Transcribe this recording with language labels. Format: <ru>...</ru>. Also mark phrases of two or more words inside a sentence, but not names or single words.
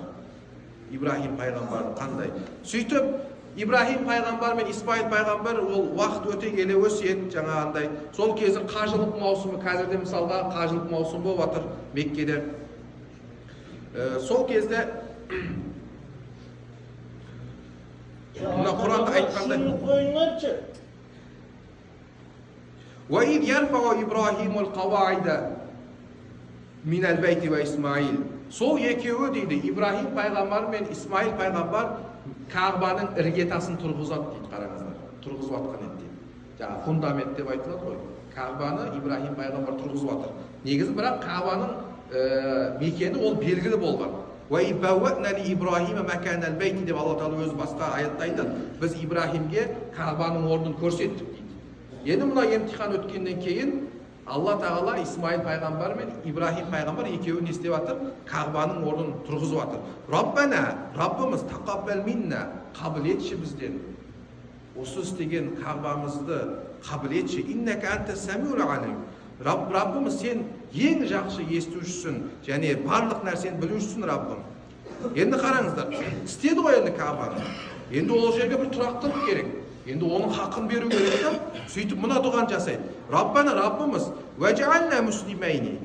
<kk>Ибрахим пайғамбардың қандай. Сөйтіп Ибрахим пайғамбар мен Исмаил пайғамбар ол уақыт өте келе өсиет жаңағындай. Сол кездің қажылық маусымы, қазірде мысалға қажылық маусымы болып жатыр Меккеде. Сол кезде мына Құранда айтқандай</kk> <ar>وَإِذْ يَرْفَعُ إِبْرَاهِيمُ الْقَوَاعِدَ مِنَ الْبَيْتِ وَإِسْمَاعِيل.</ar> <kk>Сол екеуі дейді, Ибрахим пайғамбар мен Исмаил пайғамбар Кағбаның іргетасын тұрғызады дейді, қараңыздар. Тұрғызып жатқан еді дейді. Жаңа фундамент деп айтылады ғой. Кағбаны Ибрахим пайғамбар тұрғызып жатыр. Негізі бірақ Кағбаның мекені ол белгілі болған. وَإِذْ بَوَّأْنَا لِإِبْرَاهِيمَ مَكَانَ الْبَيْتِ деп Алла тағала өзі басқа аятта айтады. Біз Ибрахимге Кағбаның орнын көрсеттік дейді. Енді мына емтихан өткеннен кейін Алла тағала Исмаил пайғамбар мен Ибрахим пайғамбар екеуі не істеп жатыр? Кағбаның орнын тұрғызып жатыр. Раббана, Раббымыз,</kk> <ar>تقبل منا,</ar> <kk>қабыл етші бізден. Осы істеген Кағбамызды қабыл етші.</kk> <ar>إنك أنت السميع العليم.</ar> <kk>Раббымыз, сен ең жақсы естушісің, және барлық нәрсені білушісің, Раббым. Енді қараңыздар, істеді ғой енді Кағбаны. Енді ол жерге бір тұрақтылық керек. Енді оның хақын беру керек та, сөйтіп мына дұған жасайды.</kk> <ar>Раббана, Раббымыз, واجعلنا مسلمين.</ar>